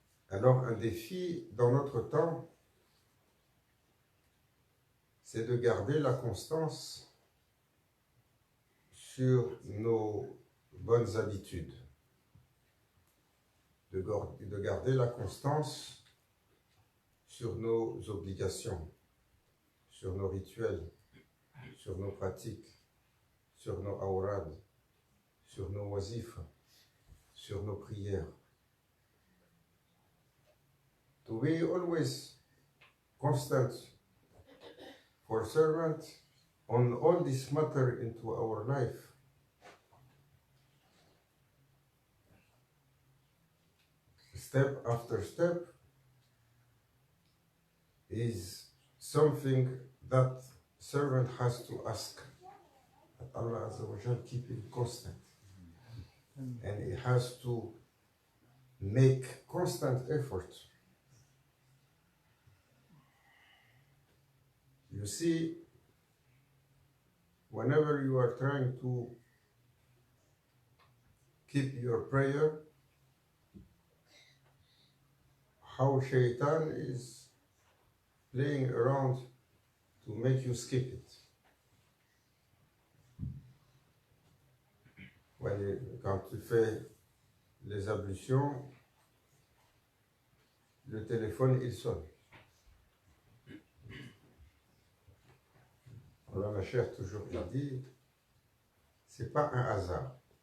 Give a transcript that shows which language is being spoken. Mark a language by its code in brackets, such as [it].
[fr] Alors un défi dans notre temps, c'est de garder la constance sur nos bonnes habitudes, de garder la constance sur nos obligations, sur nos rituels, sur nos pratiques, sur nos awrad, sur nos wazifs, sur nos prières. [en] To be always constant for servant on all this matter into our life. Step after step is something that servant has to ask. That Allah Azza wa Jal keep him constant. And he has to make constant effort. You see, whenever you are trying to keep your prayer, how Shaitan is playing around to make you skip it. [fr] Quand tu fais les ablutions, le téléphone, il sonne. Alors ma chère toujours dit, c'est pas un hasard.